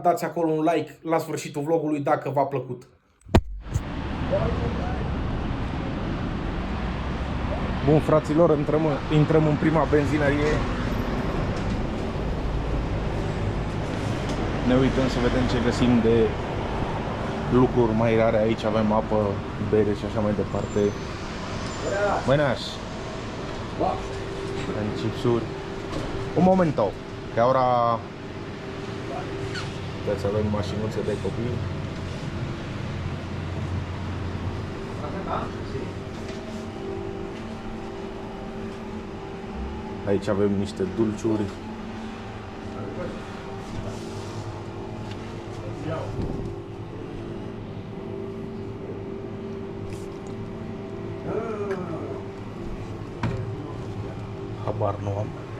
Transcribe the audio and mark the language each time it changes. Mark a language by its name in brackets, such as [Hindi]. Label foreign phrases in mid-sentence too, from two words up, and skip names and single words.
[Romanian] Dați acolo un like la sfârșitul vlogului dacă v-a plăcut. Bun, fraților, intrăm în prima benzinărie. Ne uităm să vedem ce găsim de lucruri mai rare. Aici avem apă, bere și așa mai departe. Buenas. În chipsuri. [Spanish] Un momento. Que ahora [Romanian] să avem mașinuțe de copii. Aici avem niște dulciuri. Habar nu am.